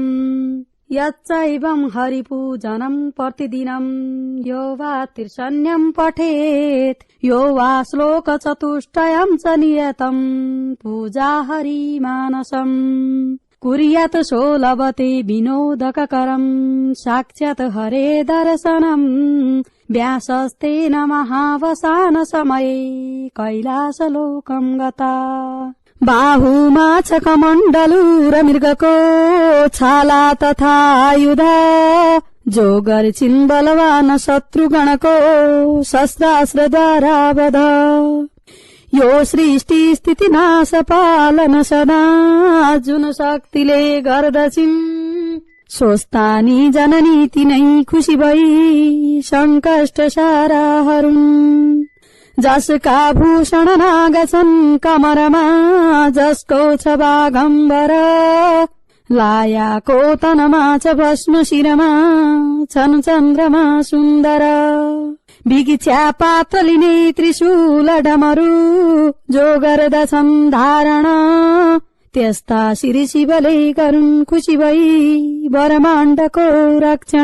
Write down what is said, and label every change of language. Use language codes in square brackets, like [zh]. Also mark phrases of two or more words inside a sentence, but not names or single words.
[sa] यच्चैवं हरिपूजनं प्रतिदिनं यो वा तिर्षण्यं पठेत् यो वा श्लोक चतुष्टयं च नियतं पूजा हरिमानसम् कुर्यात् सो लभते विनोदकरं साक्षात् हरे दर्शनं व्यासस्तेन महावसान समये कैलासलोकं गता। [ne] बाहुमाछकमण्डलूरमृगको छाला तथा आयुधा जोगर्चिन् बलवान शत्रुगणको शस्त्रास्त्रद्वारा वध यो सृष्टि स्थिति नाश पालन सदा जुन शक्तिले गर्दछिन् स्वस्थानी जननी तिनै खुशी भई संकष्ट सारा हरुन्। जसका भूषण नागछन् कमरमा जसको छ बागम्बर लायाको तनमा छ भस्म शिरमा छन् चन्द्रमा सुन्दर विगिच्या पातलिने त्रिशूल डमरू जो गर्दछन् धारण त्यस्ता श्री शिवले गरून् खुशी भई ब्रह्माण्डको रक्षण।